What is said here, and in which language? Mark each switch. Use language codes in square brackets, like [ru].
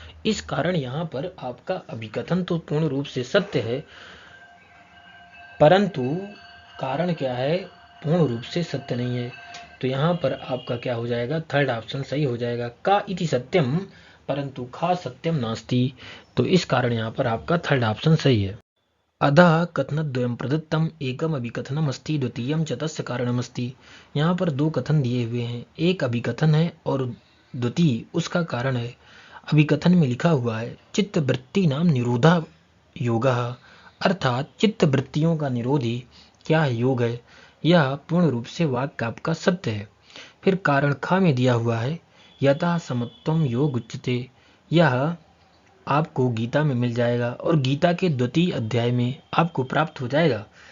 [hi] इस कारण यहाँ पर आपका अभिकथन तो पूर्ण रूप से सत्य है, परंतु कारण क्या है, पूर्ण रूप से सत्य नहीं है। तो यहाँ पर आपका क्या हो जाएगा, थर्ड ऑप्शन सही हो जाएगा। [sa] का इति सत्यम परंतु खा सत्यम नास्ति। [hi] तो इस कारण यहाँ पर आपका थर्ड ऑप्शन सही है। [sa] अधः कथनद्वयं प्रदत्तम एकम अभिकथनम अस्ति द्वितीयम च तस्य कारणमस्ति। [hi] यहाँ पर दो कथन दिए हुए हैं, एक अभिकथन है और द्वितीय उसका कारण है। अभिकथन में लिखा हुआ है [sa] चित्त वृत्ति नाम निरोधा योगः, [hi] अर्थात चित्त वृत्तियों का निरोधी क्या है, योग है। यह पूर्ण रूप से वाक्य आपका सत्य है। फिर कारण खा में दिया हुआ है [sa] यथा समत्वम योग उच्यते, [hi] यह आपको गीता में मिल जाएगा और गीता के द्वितीय अध्याय में आपको प्राप्त हो जाएगा।